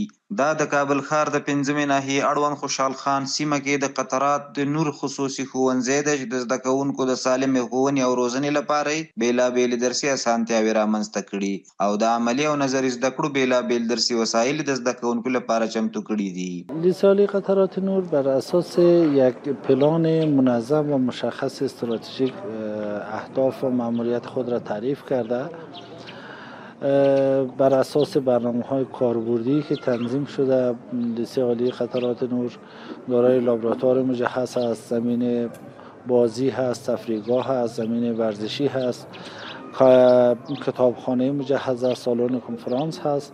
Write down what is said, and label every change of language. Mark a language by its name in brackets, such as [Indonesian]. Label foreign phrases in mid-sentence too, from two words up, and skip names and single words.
[Pashto] دا د کابل ښار د 5مې ناحیې اړوند خوشحال خان سیمه کې د قطرات د نور خصوصي ښوونځی دی چې د زده کوونکو د سالمې ښوونې او روزنې لپاره یې بېلابېلې درسي اسانتیاوې رامنځته کړي او د عملي او نظري زده کړو بېلابېل درسي وسایل د زده کوونکو لپاره چمتو کړي دي. [Persian] لیسانی قطرات نور بر اساس یک پلان منظم و مشخص استراتژیک اهداف و مأموریت خود را تعریف کرده، بر اساس برنامه‌های کاربردی که تنظیم شده. لیسه عالی قطرات نور دارای لابراتوار مجهز است، زمین بازی هست، تفریحگاه هست، زمین ورزشی هست، کتابخانه مجهز است، سالن کنفرانس هست.